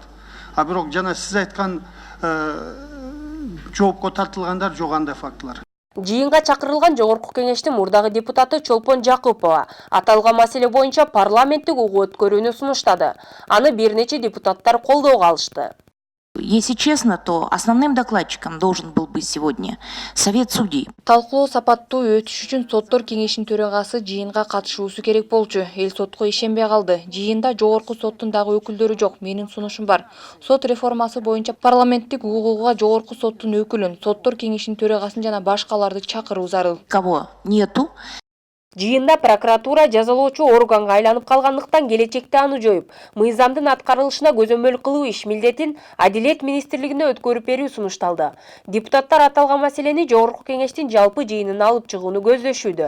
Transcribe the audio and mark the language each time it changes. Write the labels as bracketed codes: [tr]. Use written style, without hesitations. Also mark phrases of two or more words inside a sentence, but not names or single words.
[ky] А бирок жана сиз айткан жоопко тартылгандар жок андай фактылар. Жыйынга чакырылган Жогорку кеңештин мурдагы депутаты Чолпон Жакупова аталган маселе боюнча парламенттик угуу өткөрүүнү сунуштады. Аны бир нече депутаттар колдоого алышты. [ru] Если честно, то основным докладчиком должен был быть сегодня Совет судей. [ky] Талкуулоо сапаттуу өтүш үчүн соттор кеңешинин төрагасы жыйынга катышуусу керек болчу. Эл сотко ишенбей калды. Жыйында жогорку соттун дагы өкүлдөрү жок. Менин сунушум бар. Сот реформасы боюнча парламенттик угууга жогорку соттун өкүлүн, соттор кеңешинин төрагасын жана башкаларды чакыруу зарыл. [ru] Кого нету? [ky] Жыйында прокуратура жазалоочу органга айланып калгандыктан келечекте аны жоюп, мыйзамдын аткарылышына көзөмөл кылуу иш милдетин Адилет министрлигине өткөрүп берүү сунушталды. Депутаттар аталган маселени Жогорку кеңештин жалпы жыйынына алып чыгууну көздөшүүдө.